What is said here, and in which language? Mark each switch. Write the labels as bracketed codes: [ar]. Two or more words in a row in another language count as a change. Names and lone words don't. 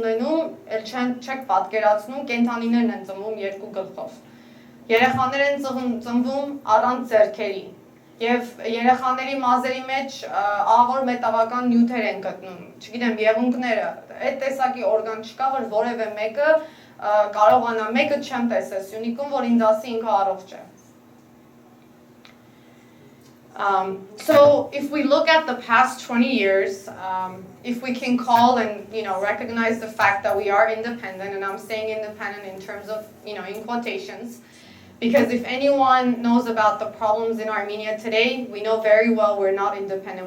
[hy] ունենում, ել չեք պատկերացնում, կենդանիներն են ծնվում 2 գլխով։ Երեխաներ են ծնվում առանց ձեռքերի եւ երեխաների մազերի մեջ աղոր մետաղական նյութեր են գտնում, չգիտեմ, եղունգները, այդ տեսակի օրգան չկա, որ որևէ մեկը կարողանա, մեկը չեմ տեսել Սյունիքում, որ ինձ ասի ինքը առողջ է։ [en] So if we look at the past 20 years, if we can call and recognize the fact that we are independent, and I'm saying independent in terms of in quotations, because if anyone knows about the problems in Armenia today, we know very well we're not independent.